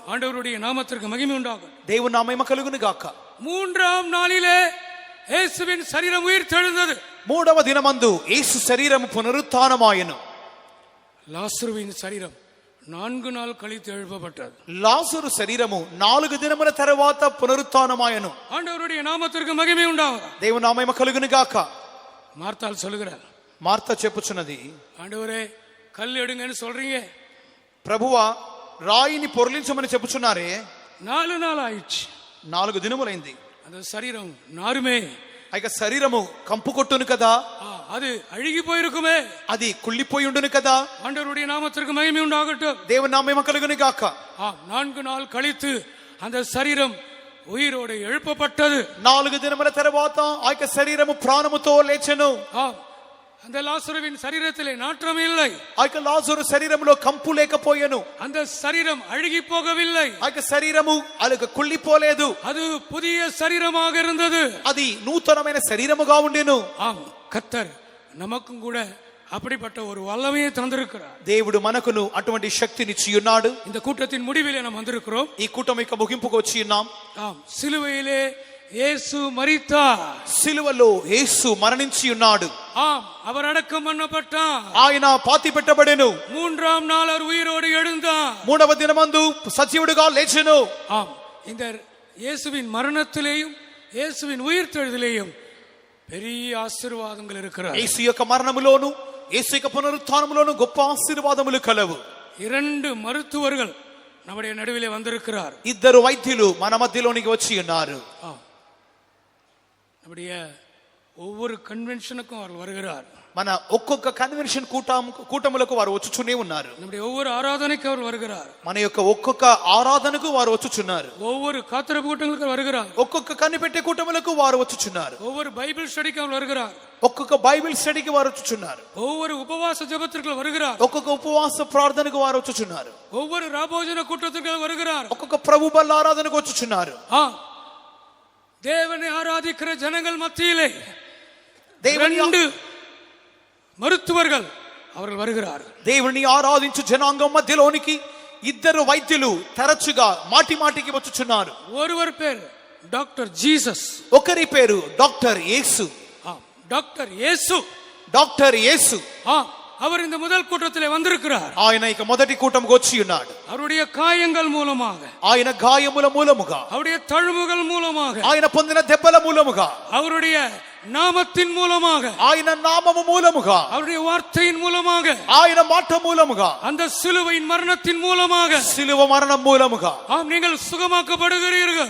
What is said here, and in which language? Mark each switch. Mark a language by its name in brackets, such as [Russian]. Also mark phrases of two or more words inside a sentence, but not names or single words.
[Tamil] ஆண்டவருடைய நாமத்திற்கு மகிமை உண்டாகும். [Telugu] దేవుని నా మహిమ కలుగును గాక. [Tamil] 3ஆம் நாளிலே இயேசுவின் சரீரம் உயிர் தெழுந்தது. [Telugu] 3వ దినమందు యేసు శరీరము పునరుత్థానమాయెను. [Tamil] லாசருவின் சரீரம் 4 నాள் కழித்து எழுப்பப்பட்டது. [Telugu] లాజరు శరీరము 4 దినముల తర్వాత పునరుత్థానమాయను. [Tamil] ஆண்டவருடைய நாமத்திற்கு மகிமை உண்டாவதாக. [Telugu] దేవుని నామము కలుగును గాక. [Tamil] மார்த்தாள் சொல்கிறார், [Telugu] మార్త చెప్పుచున్నది, [Tamil] ஆண்டவரே கல் எடுங்கன்னு சொல்றீங்க, [Telugu] ప్రభువా రాయిని పొర్లించమని చెప్పుచున్నారే, [Tamil] 4 நாள் ஆயிடுச்சு, [Telugu] 4 దినములైంది, [Tamil] அந்த சரீரம் நாருமே, [Telugu] ఆ యొక్క శరీరము కంపు కొట్టును కదా, [Tamil] அது அழுகி போயிருக்குமே, [Telugu] అది కుళ్ళిపోయి ఉండును కదా. [Tamil] ஆண்டவருடைய நாமத்திற்கு மகிமை உண்டாகட்டும். [Telugu] దేవుని నామము కలుగును గాక. [Tamil] 4 நாள் கழித்து அந்த சரீரம் உயிரோடு எழுப்பப்பட்டது. [Telugu] 4 దినముల తర్వాత ఆ యొక్క శరీరము ప్రాణముతో లేచెను. [Tamil] அந்த லாசருவின் சரீரத்திலே நாற்றம் இல்லை, [Telugu] ఆ యొక్క లాజరు శరీరములో కంపు లేకపోయెను, [Tamil] அந்த சரீரம் அழுகி போகவில்லை, [Telugu] ఆ యొక్క శరీరము అలగ కుళ్ళిపోలేదు, [Tamil] அது புதிய சரீரமாக இருந்தது, [Telugu] అది నూతనమైన శరీరముగా ఉండెను. [Tamil] ஆம், கர்த்தர் நமக்கும் கூட அப்படிப்பட்ட ஒரு வல்லமையை தந்திருக்கிறார். [Telugu] దేవుడు మనకును అటువంటి శక్తినిచ్చి ఉన్నాడు. [Tamil] இந்த கூட்டத்தின் முடிவிலே நாம் வந்திருக்கிறோம். [Telugu] ఈ కూటమి యొక్క ముగింపుకు వచ్చి ఉన్నాం. [Tamil] ஆம், சிலுவையிலே இயேசு மரித்தார், [Telugu] సిలువలో యేసు మరణించి ఉన్నాడు, [Tamil] ஆம், அவர் அடக்கம் பண்ணப்பட்டார், [Telugu] ఆయన పాతి పెట్టబడెను, [Tamil] 3ஆம் நாள் அவர் உயிரோடு எழுந்தார், [Telugu] 3వ దినమందు సజీవుడిగా లేచెను. [Tamil] ஆம், இந்த இயேசுவின் மரணத்திலேயும் இயேசுவின் உயிர்த்தெழுதலேயும் பெரிய ஆசீர்வாதங்கள் இருக்கிறது. [Telugu] యేసు యొక్క మరణములోను యేసు యొక్క పునరుత్థానములోను గొప్ప ఆశీర్వాదములు కలవు. [Tamil] 2 மருத்துவர்கள் நம்முடைய நடுவிலே வந்திருக்கிறார். [Telugu] 2 వైద్యులు మన మధ్యలోనికి వచ్చి ఉన్నారు. [Tamil] நம்முடைய ஒவ்வொரு கன்வென்ஷனுக்கும் அவர் வருகிறார். [Telugu] మన ఒక్కొక్క కన్వెన్షన్ కూటములకు వారు వచ్చుచునే ఉన్నారు. [Tamil] நம்முடைய ஒவ்வொரு ஆராதனைக்கு அவர் வருகிறார். [Telugu] మన యొక్క ఒక్కొక్క ఆరాధనకు వారు వచ్చుచున్నారు. [Tamil] ஒவ்வொரு காத்திரப்பு கூட்டங்களுக்கு வருகிறார். [Telugu] ఒక్కొక్క కనిపెట్టే కూటములకు వారు వచ్చుచున్నారు. [Tamil] ஒவ்வொரு [English] Bible study [Tamil] அவர் வருகிறார். [Telugu] ఒక్కొక్క [English] Bible study [Telugu] వారు వచ్చుచున్నారు. [Tamil] ஒவ்வொரு உபவாச ஜெபத்திற்கு வருகிறார். [Telugu] ఒక్కొక్క ఉపవాస ప్రార్థనకు వారు వచ్చుచున్నారు. [Tamil] ஒவ்வொரு ராபோஜன கூட்டத்திற்கு வருகிறார். [Telugu] ఒక్కొక్క ప్రభు బల్ల ఆరాధనకు వచ్చుచున్నారు. [Tamil] தேவனை ஆராதிக்கிற ஜனங்கள் மத்தியிலே [Telugu] దేవుని [Tamil] 2 மருத்துவர்கள் அவர்கள் வருகிறார்கள். [Telugu] దేవుని ఆరాధించు జనాంగం మధ్యలోనికి 2 వైద్యులు తరచుగా మాటి మాటికి వచ్చుచున్నారు. [Tamil] ஒருவர் பேர் டாக்டர் ஜீசஸ், [Telugu] ఒకరి పేరు డాక్టర్ యేసు. [Tamil] டாக்டர் இயேசு, [Telugu] డాక్టర్ యేసు. [Tamil] அவர் இந்த முதல் கூட்டத்திலே வந்திருக்கிறார். [Telugu] ఆయన ఇక మొదటి కూటముకు వచ్చి ఉన్నాడు. [Tamil] அவருடைய காயங்கள் மூலமாக, [Telugu] ఆయన గాయముల మూలముగా, [Tamil] அவருடைய தழும்புகள் மூலமாக, [Telugu] ఆయన పొందిన దెబ్బల మూలముగా, [Tamil] அவருடைய நாமத்தின் மூலமாக, [Telugu] ఆయన నామము మూలముగా, [Tamil] அவருடைய வார்த்தையின் மூலமாக, [Telugu] ఆయన మాట మూలముగా, [Tamil] அந்த சிலுவையின் மரணத்தின் மூலமாக, [Telugu] సిలువ మరణం మూలముగా [Tamil] நீங்கள் சுகமாக்கப்படுகிறீர்கள்,